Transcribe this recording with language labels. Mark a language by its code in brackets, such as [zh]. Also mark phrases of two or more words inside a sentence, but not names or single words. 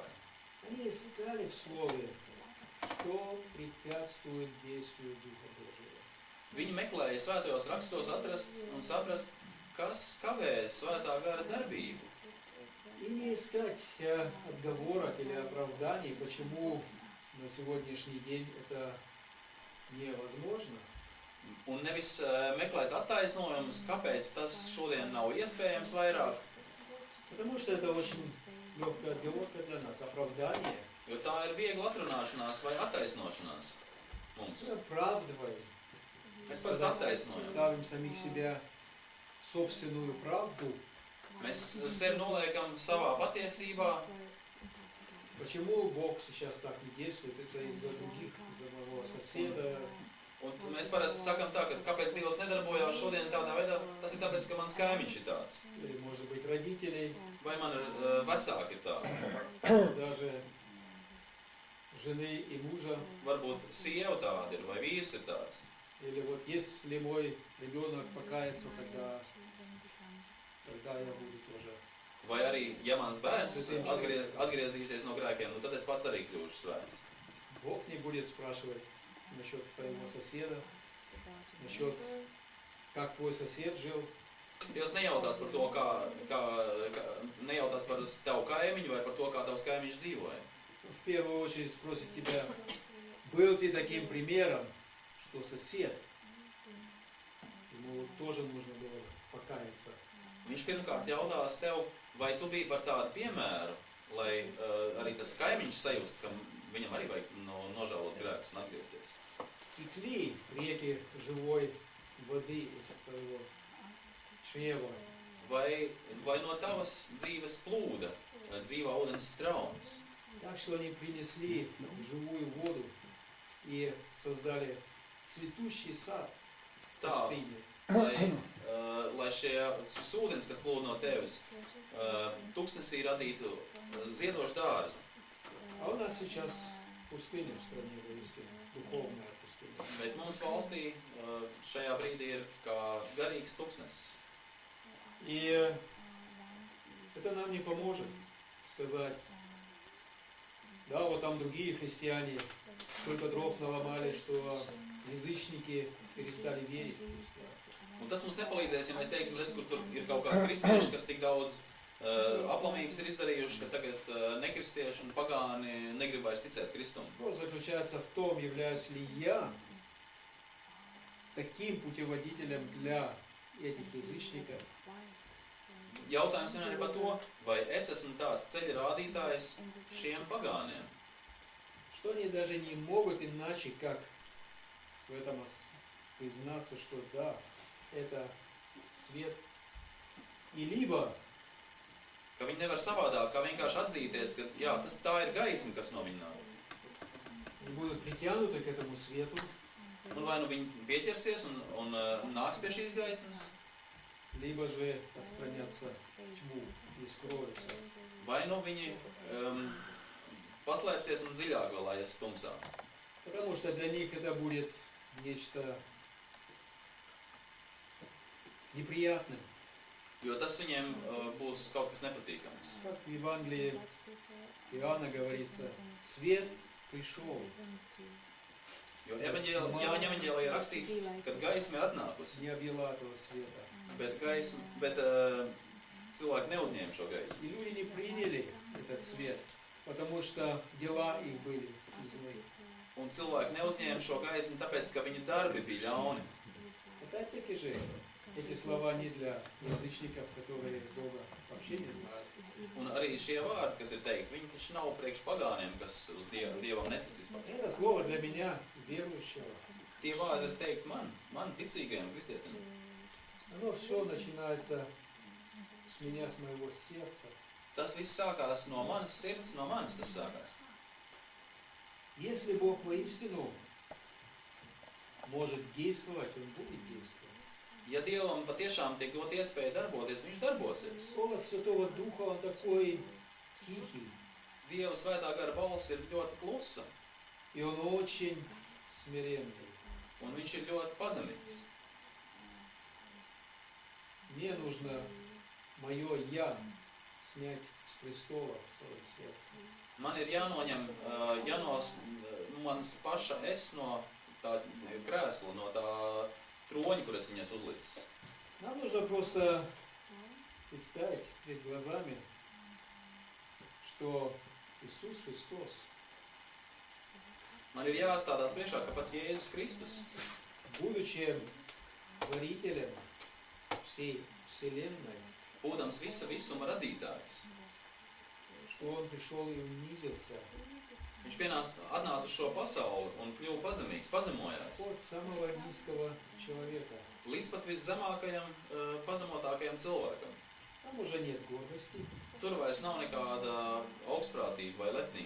[ru] Они искали в Слове, что препятствует действию Духа Божьего. [lv] Viņi meklēja svētajos rakstos atrast un saprast, kas kavē svētā gara darbību. [ru] И не искать отговорок или оправданий, почему на сегодняшний день это невозможно. [lv] Un nevis meklēt attaisnojumus, kāpēc tas šodien nav iespējams vairāk, [ru] Потому что это очень легкая отговорка для нас, оправдание. [lv] jo tā ir viegla atrunāšanās vai attaisnošanās mums. [ru] Мы оправдываем, [lv] Mēs parasti attaisnojam. [ru] ставим самих себя собственную правду. [lv] Mēs sevi noliekam savā patiesībā. [ru] Почему Бог сейчас так не действует? Это из-за других, из-за моего соседа. [lv] Un mēs parasti sakam tā, ka kāpēc Dievs nedarbojās šodien tādā veidā, tas ir tāpēc, ka mans kaimiņš ir tāds. [ru] Или, может быть, родителей, [lv] Vai man vecāki ir tādi. [ru] даже жены и мужа. [lv] Varbūt sieva tāda ir vai vīrs ir tāds. [ru] Или вот если мой ребенок покается, тогда я буду тоже. [lv] Vai arī, ja mans bērns atgriezīsies no grēkiem, nu tad es pats arī kļūšu svēts. [ru] Бог не будет спрашивать насчет твоего соседа, насчет как твой сосед жил. [lv] Dievs nejautās par to, nejautās par tavu kaimiņu vai par to, kā tavs kaimiņš dzīvoja. [ru] Он в первую очередь спросит тебя, был ты таким примером, что сосед, ему тоже нужно было покаяться. [lv] Viņš pirmkārt jautās tev, vai tu biji par tādu piemēru, lai arī tas kaimiņš sajust, ka viņam arī vajag nožēlot grēkus un atgriezties. [ru] Текли реки живой воды из твоего чрева. [lv] Vai no tavas dzīves plūda dzīvā ūdens straumes. [ru] Так что они принесли живую воду и создали цветущий сад в [lv] Tā, [ru] пустыне. [lv] lai šis ūdens, kas plūd no tevis, tūkstnesī radītu ziedošu dārzu. [ru] А у нас сейчас пустыня в стране воистину, духовная пустыня. [lv] Bet mums valstī šajā brīdī ir kā garīgs tūkstnesis. [ru] И это нам не поможет сказать, да, вот там другие христиане столько дров наломали, что язычники перестали верить в Христа. [lv] Un tas mums nepalīdzēs, ja mēs teiksim, redz, kur tur ir kaut kādi kristieši, kas tik daudz aplamības ir izdarījuši, ka tagad nekristieši un pagāni negrib vairs ticēt Kristum. [ru] Вопрос заключается в том, являюсь ли я таким путеводителем для этих язычников, [lv] Jautājums vien arī par to, vai es esmu tāds ceļa rādītājs šiem pagāniem, [ru] что они даже не могут иначе, как в этом признаться, что да, это свет. И либо [lv] ka viņi nevar savādāk, kā vienkārši atzīties, ka jā, tā ir gaisma, kas no viņa nāk. [ru] они будут притянуты к этому свету, [lv] Un vai nu viņi pieķersies un nāks pie šīs gaismas, [ru] либо же отстранятся в тьму и скроются. [lv] vai nu viņi paslēpsies un dziļāk vēl aizies tumsā. [ru] Потому что для них это будет нечто неприятным. [lv] Jo tas viņiem būs kaut kas nepatīkams. [ru] Как в Евангелии Иоанна говорится, свет пришел, [lv] Jo Jāņa evaņģēlijā ir rakstīts, ka gaisma ir atnākusi, [ru] не объела этого света. [lv] bet Cilvēki neuzņēma šo gaismu. [ru] И люди не приняли этот свет, потому что дела их были злые. [lv] Un cilvēki neuzņēma šo gaismu, tāpēc, ka viņu darbi bija ļauni. [ru] Опять-таки же, эти слова не для язычников, которые Бога вообще не знают. [lv] Un arī šie vārdi, kas ir teikti, viņi taču nav priekš pagāniem, kas uz Dievam netic vispār. [ru] Это слово для меня, верующего. [lv] Tie vārdi ir teikti man ticīgajam kristietim. [ru] Оно все начинается с меня, с моего сердца. [lv] Tas viss sākās no manas sirds, no manis tas sākās. [ru] Если Бог воистину может действовать, Он будет действовать. [lv] Ja Dievam patiešām tiek dot iespēja darboties, viņš darbosies. [ru] Голос Святого Духа, Он такой тихий, [lv] Dieva svētā gara balss ir ļoti klusa, [ru] и Он очень смиренный. [lv] un viņš ir ļoti pazemīgs. [ru] Мне нужно мое «я» снять с престола в своем сердце. [lv] Man ir jānoņem manas paša es no tā krēsla, no tā troņa, kur es viņas uzlicis. [ru] Нам нужно просто представить перед глазами, что Иисус Христос, [lv] Man ir jāstādās priekšā, ka pats Jēzus Kristus, [ru] будучи творителем всей Вселенной, [lv] būdams visa visuma radītājs, [ru] что Он пришел и унизился [lv] viņš atnāca uz šo pasauli un kļuva pazemīgs, pazemojās. [ru] от самого низкого человека. [lv] Līdz pat viszemākajam, pazemotākajam cilvēkam. [ru] Там уже нет гордости, [lv] Tur vairs nav nekāda augstprātība vai lepnība.